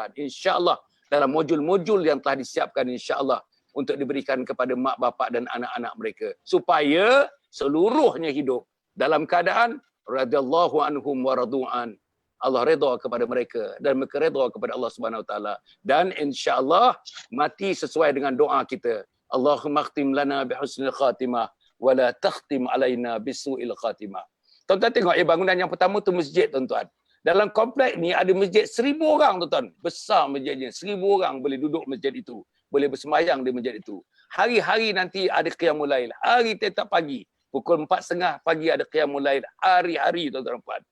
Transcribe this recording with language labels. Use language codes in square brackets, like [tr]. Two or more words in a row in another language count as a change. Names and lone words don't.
[ar] إن شاء الله [ms] dalam modul-modul yang telah disiapkan [ar] إن شاء الله [ms] untuk diberikan kepada mak bapak dan anak-anak mereka supaya seluruhnya hidup dalam keadaan [ar] رضي الله عنهم ورضوا عنه. [ms] Allah redha kepada mereka dan mereka redha kepada Allah [ar] سبحانه وتعالى, [ms] dan [ar] إن شاء الله [ms] mati sesuai dengan doa kita. [ar] اللهم اختم لنا بحسن الخاتمة ولا تختم علينا بسوء الخاتمة. [ms] Tuan-tuan tengok bangunan yang pertama tu masjid tuan-tuan. Dalam kompleks ni ada masjid 1000 orang tuan-tuan. Besar masjidnya. 1000 orang boleh duduk masjid itu. Boleh bersembahyang di masjid itu. Hari-hari nanti ada [ar] قيام الليل. [ms] Hari tiap pagi. Pukul 4.30 pagi ada [ar] قيام الليل. [ms] Hari-hari tuan-tuan dan puan.